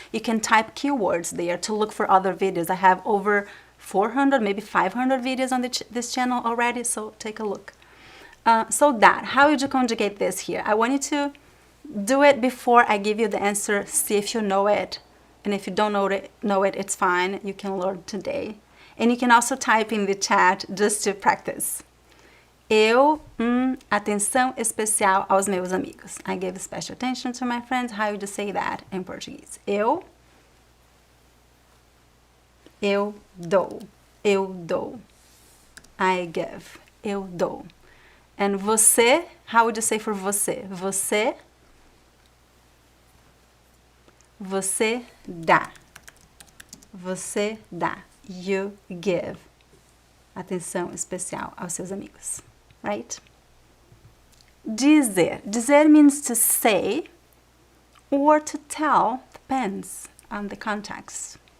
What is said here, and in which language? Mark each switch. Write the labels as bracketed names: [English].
[English] You can type keywords there to look for other videos. I have over 400, maybe 500 videos on this channel already, so take a look. So that, how would you conjugate this here? I want you to do it before I give you the answer. See if you know it, and if you don't know it, it's fine. You can learn today. And you can also type in the chat just to practice. [Portuguese] Eu, atenção especial aos meus amigos. [English] I give special attention to my friends. How would you say that in Portuguese? [Portuguese] Eu dou. Eu dou. [English] I give. [Portuguese] Eu dou. [English] And você, how would you say for você? [Portuguese] Você dá. Você dá. [English] You give. [Portuguese] Atenção especial aos seus amigos. [English] Right? Dizer. Dizer means to say or to tell. Depends on the context.